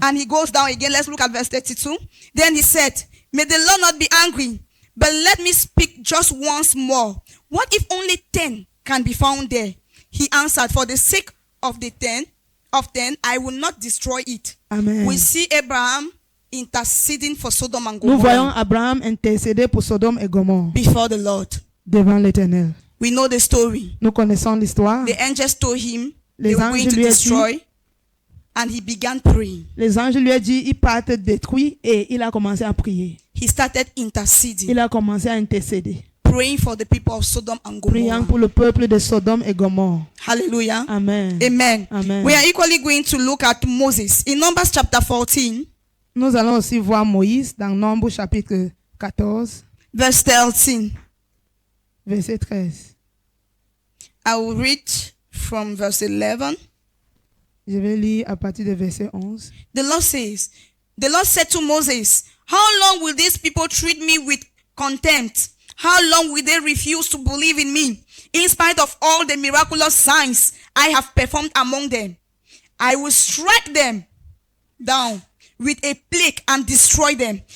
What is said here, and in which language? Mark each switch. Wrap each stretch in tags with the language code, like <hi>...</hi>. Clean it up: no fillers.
<en>And he goes down again. Let's look at verse 32. Then he said, may the Lord not be angry, but let me speak just once more. What if only 10 can be found there? He answered, for the sake of the 10, I will not destroy it. Amen. We see Abraham interceding for Sodom and</en> <fr>Nous voyons</fr> <en>Gomorrah</en> <fr>Abraham intercéder pour Sodome et Gomorrhe</fr> <en>before the Lord.</en> <fr>devant l'Éternel.</fr> <en>We know the story.</en> <fr>Nous connaissons l'histoire.</fr> <en>The angels told him</en> <fr>Les</fr> <en>they were</en> <fr>anges</fr> <en>going to</en> <fr>lui ont dit-</fr> <en>destroy, and he began praying.</en> <fr>Les anges lui ont dit, il part te détruire, et il a commencé à prier.</fr> <en>He started interceding,</en> <fr>Il a commencé à intercéder,</fr> <en>praying for the people of Sodom and</en> <fr>priant</fr> <en>Gomorrah.</en> <fr>pour le peuple de Sodome et Gomorrhe.</fr> <en>Hallelujah. Amen. Amen. Amen. We are equally going to look at Moses. In Numbers chapter 14,</en> <fr>Nous allons aussi voir Moïse dans Nombre chapitre 14,</fr> <en>verse 13.</en> <fr>verset 13.</fr> <en>I will read from verse 11.</en> <fr>Je vais lire à partir de verset 11.</fr> <en>The Lord said to Moses, how long will these people treat me with contempt? How long will they refuse to believe in me, in spite of all the miraculous signs I have performed among them? I will strike them down with a plague and destroy them.</en>